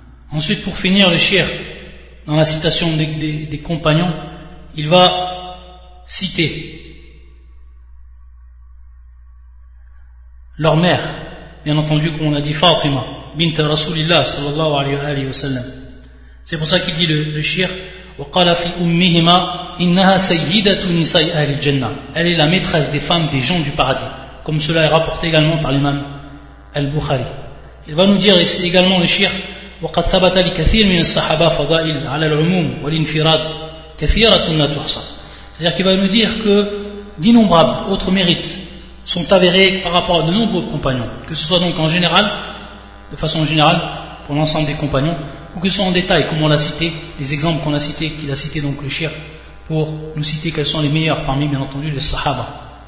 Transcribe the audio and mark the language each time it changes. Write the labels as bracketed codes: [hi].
[fr] Ensuite, pour finir, le shir, dans la citation des compagnons, il va citer leur mère, bien entendu, comme on a dit, Fatima, bint Rasulillah, sallallahu alayhi wa sallam. [ar] C'est pour ça qu'il dit le shir, وقال في أمهما إنها سيدة نساء أهل الجنة. [fr] Elle est la maîtresse des femmes des gens du paradis, comme cela est rapporté également par l'imam al-Bukhari. [ar] Il va nous dire ici également le shir, وقد ثبت لكثير من الصحابة فضائل على العموم والانفراد كثيرة لا تحصى. [fr] C'est-à-dire qu'il va nous dire que d'innombrables autres mérites sont avérés par rapport à de nombreux compagnons, que ce soit donc en général, de façon générale, pour l'ensemble des compagnons, ou que ce soit en détail, comme on l'a cité, les exemples qu'on a cités, qu'il a cité donc le shir, pour nous citer quels sont les meilleurs parmi, bien entendu, les sahaba.